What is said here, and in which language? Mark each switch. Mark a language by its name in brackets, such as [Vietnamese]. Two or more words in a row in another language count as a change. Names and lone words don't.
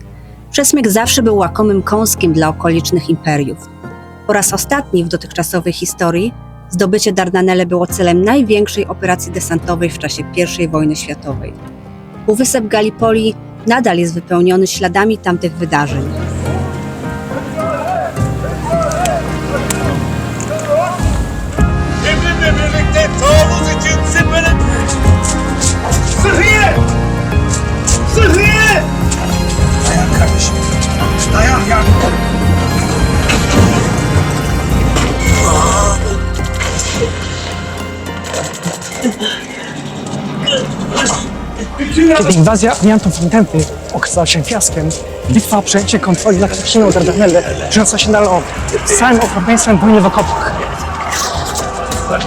[Polish] Przesmyk zawsze był łakomym kąskiem dla okolicznych imperiów. Po raz ostatni w dotychczasowej historii zdobycie Dardanelle było celem największej operacji desantowej w czasie I wojny światowej. Półwysep Gallipoli nadal jest wypełniony śladami tamtych wydarzeń. [Turkish] Emrimle birlikte taarruz için zirvelendi. Sıhhiye! Sıhhiye! Dayan kardeşim. Dayan ya. [Polish] Kiedy inwazja aliantów w Intempy okazała się fiaskiem, bitwa o przejęcie kontroli nad cieśniną Dardanelle przeniosła się na ląd z całym okropieństwem wojny w okopach.